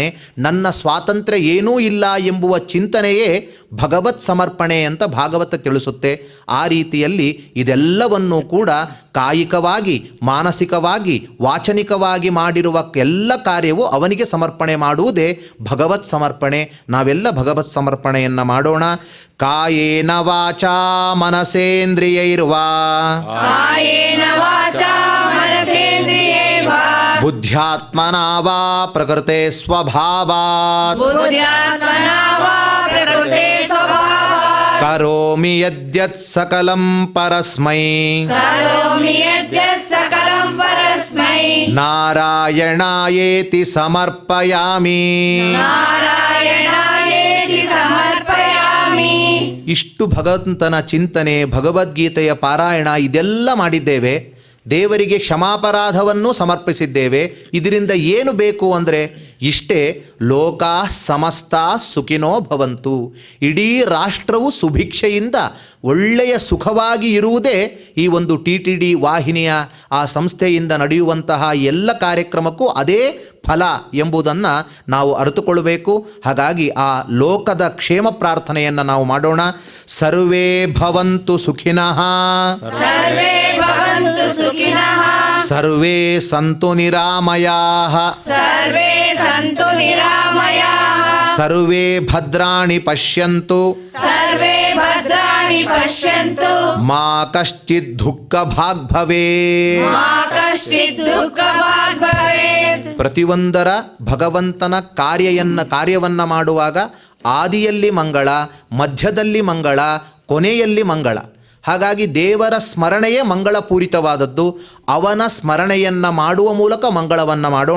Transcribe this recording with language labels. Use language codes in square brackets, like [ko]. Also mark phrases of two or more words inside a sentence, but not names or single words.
[kn] ನನ್ನ ಸ್ವಾತಂತ್ರ್ಯ ಏನೂ ಇಲ್ಲ ಎಂಬುವ ಚಿಂತನೆಯೇ ಭಗವತ್ ಸಮರ್ಪಣೆ ಅಂತ ಭಾಗವತ ತಿಳಿಸುತ್ತೆ. ಆ ರೀತಿಯಲ್ಲಿ ಇದೆಲ್ಲವನ್ನೂ ಕೂಡ ಕಾಯಿಕವಾಗಿ, ಮಾನಸಿಕವಾಗಿ, ವಾಚನಿಕವಾಗಿ ಮಾಡಿರುವ ಎಲ್ಲ ಕಾರ್ಯವೂ ಅವನಿಗೆ ಸಮರ್ಪಣೆ ಮಾಡುವುದೇ ಭಗವತ್ ಸಮರ್ಪಣೆ. ನಾವೆಲ್ಲ ಭಗವತ್ ಸಮರ್ಪಣೆಯನ್ನು ಮಾಡೋಣ. [sa] ಕಾಯೇನ ವಾಚಾ ಮನಸೇಂದ್ರಿಯೈರ್ವಾ ಕಾಯೇನ ವಾಚಾ ಮನಸೇಂದ್ರಿಯೈರ್ವಾ ಬುದ್ಧ್ಯಾತ್ಮನಾ ವಾ ಪ್ರಕೃತೆ ಸ್ವಭಾವಾತ್ ಬುದ್ಧ್ಯಾತ್ಮನಾ ವಾ ಪ್ರಕೃತೆ ಸ್ವಭಾವಾತ್ ಕರೋಮಿ ಯದ್ಯತ್ ಸಕಲಂ ಪರಸ್ಮೈ ಕರೋಮಿ ಯದ್ಯತ್ ಸಕಲಂ ಪರಸ್ಮೈ ನಾರಾಯಣಾಯೇತಿ ಸಮರ್ಪಯಾಮಿ. ನಾರಾಯಣಾಯೇತಿ ಸಮರ್ಪಯಾಮಿ. [kn] ಇಷ್ಟು ಭಗವಂತನ ಚಿಂತನೆ, ಭಗವದ್ಗೀತೆಯ ಪಾರಾಯಣ ಇದೆಲ್ಲ ಮಾಡಿದ್ದೇವೆ. ದೇವರಿಗೆ ಕ್ಷಮಾಪರಾಧವನ್ನು ಸಮರ್ಪಿಸಿದ್ದೇವೆ. ಇದರಿಂದ ಏನು ಬೇಕು ಅಂದರೆ ಇಷ್ಟೇ, [sa] ಲೋಕಾ ಸಮಸ್ತ ಸುಖಿನೋ ಭವಂತು. [kn] ಇಡೀ ರಾಷ್ಟ್ರವು ಸುಭಿಕ್ಷೆಯಿಂದ ಒಳ್ಳೆಯ ಸುಖವಾಗಿ ಇರುವುದೇ ಈ ಒಂದು TTD ವಾಹಿನಿಯ ಆ ಸಂಸ್ಥೆಯಿಂದ ನಡೆಯುವಂತಹ ಎಲ್ಲ ಕಾರ್ಯಕ್ರಮಕ್ಕೂ ಅದೇ ಫಲ ಎಂಬುದನ್ನು ನಾವು ಅರಿತುಕೊಳ್ಳಬೇಕು. ಹಾಗಾಗಿ ಆ ಲೋಕದ ಕ್ಷೇಮ ಪ್ರಾರ್ಥನೆಯನ್ನು ನಾವು ಮಾಡೋಣ. [sa] ಸರ್ವೇ ಭವಂತು ಸುಖಿನಃ ಸರ್ವೇ ಭವಂತು ಸುಖಿನಃ ಸರ್ವೇ ಸಂತು ನಿರಾಮಯಾಃ ಸರ್ವೇ ಸಂತು ನಿರಾಮಯಾಃ ಸರ್ವೇ ಭದ್ರಾಣಿ ಪಶ್ಯಂತು ಸರ್ವೇ ಭದ್ರಾಣಿ ಪಶ್ಯಂತು ಮಾ ಕಶ್ಚಿತ್ ದುಃಖ ಭಾಗ್ ಭವೇತ್. ಮಾ ಕಶ್ಚಿತ್ ದುಃಖವಾಗ್ ಭವೇತ್. [kn] ಪ್ರತಿಯೊಂದರ ಭಗವಂತನ ಕಾರ್ಯವನ್ನು ಮಾಡುವಾಗ ಆದಿಯಲ್ಲಿ ಮಂಗಳ, ಮಧ್ಯದಲ್ಲಿ ಮಂಗಳ, ಕೊನೆಯಲ್ಲಿ ಮಂಗಳ. ಹಾಗಾಗಿ ದೇವರ ಸ್ಮರಣೆಯೇ ಮಂಗಳಪೂರಿತವಾದದ್ದು. ಅವನ ಸ್ಮರಣೆಯನ್ನು ಮಾಡುವ ಮೂಲಕ ಮಂಗಳವನ್ನು ಮಾಡೋಣ.